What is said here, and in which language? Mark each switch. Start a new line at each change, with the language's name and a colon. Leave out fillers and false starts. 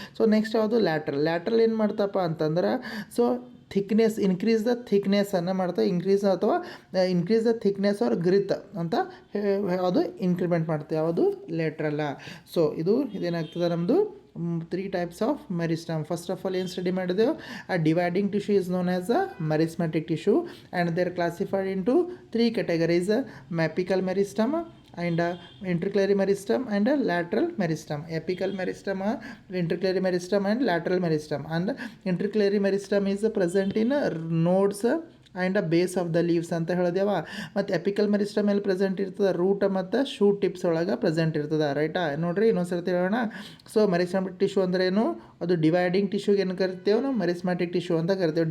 Kannada: So next ಯಾವುದು lateral ಏನು ಮಾಡ್ತಪ್ಪ ಅಂತಂದ್ರೆ ಸೊ ಥಿಕ್ನೆಸ್ ಇನ್ಕ್ರೀಸ್ ದ ಥಿಕ್ನೆಸ್ಸನ್ನು ಮಾಡ್ತಾ
English: increase the thickness or girth
Kannada: ಅಂತ ಯಾವುದು ಇನ್ಕ್ರಿಮೆಂಟ್ ಮಾಡ್ತೇವೆ. ಯಾವುದು ಲ್ಯಾಟ್ರಲ್ಲ.
English: so
Kannada: ಇದೇನಾಗ್ತದೆ ನಮ್ಮದು
English: 3 types of meristem. First of all
Kannada: ಏನು ಸ್ಟಡಿ ಮಾಡಿದೆವು
English: a dividing tissue is known as a meristematic tissue and they are classified into 3 categories: apical meristem and intercalary meristem and lateral meristem. Apical meristem, intercalary meristem and lateral meristem. And intercalary meristem is present in nodes and base of the leaves
Kannada: ಅಂತ ಹೇಳಿದೆವ. ಮತ್ತು apical meristem ಎಲ್ಲಿ present ಇರ್ತದೆ root ಮತ್ತು shoot tips ಒಳಗೆ present ಇರ್ತದೆ ರೈಟಾ. ನೋಡಿರಿ ಇನ್ನೊಂದ್ಸರ್ತಿ ಹೇಳೋಣ. ಸೊ ಮೆರಿಸ್ಟಮಿಕ್ ಟಿಶ್ಯೂ ಅಂದ್ರೆ ಏನು ಅದು ಡಿವೈಡಿಂಗ್ ಟಿಶ್ಯೂಗೆ ಏನು ಕರಿತೇವೆ ನಾವು ಮೆರಿಸ್ಮ್ಯಾಟಿಕ್ ಟಿಶ್ಯೂ ಅಂತ ಕರಿತೇವೆ.